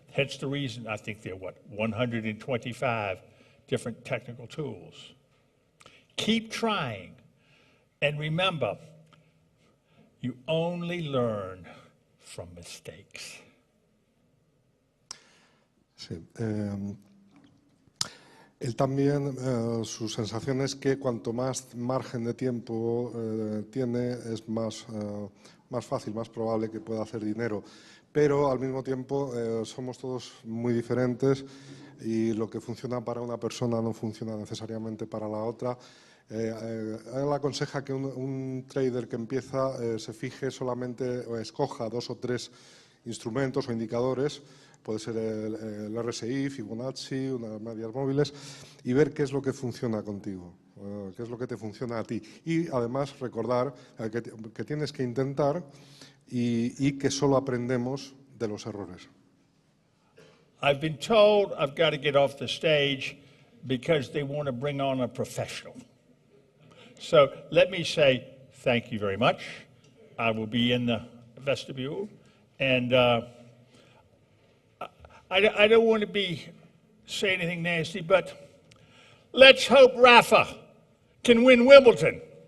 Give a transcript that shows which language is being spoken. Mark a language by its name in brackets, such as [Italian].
[English] Hence the reason I think there are, 125 different technical tools. Keep trying, and remember, you only learn from mistakes. [Spanish] Sí. Él también, su sensación es que cuanto más margen de tiempo tiene, es más fácil, más probable que pueda hacer dinero. Pero al mismo tiempo somos todos muy diferentes y lo que funciona para una persona no funciona necesariamente para la otra. Él aconseja que un trader que empieza se fije solamente o escoja 2 o 3 instrumentos o indicadores. Puede ser el RSI, Fibonacci, unas medias móviles, y ver qué es lo que funciona contigo, qué es lo que te funciona a ti. Y además recordar que tienes que intentar y que solo aprendemos de los errores. [English] I've been told I've got to get off the stage because they want to bring on a professional. So let me say thank you very much. I will be in the vestibule, and I don't want to say anything nasty, but let's hope Rafa can win Wimbledon.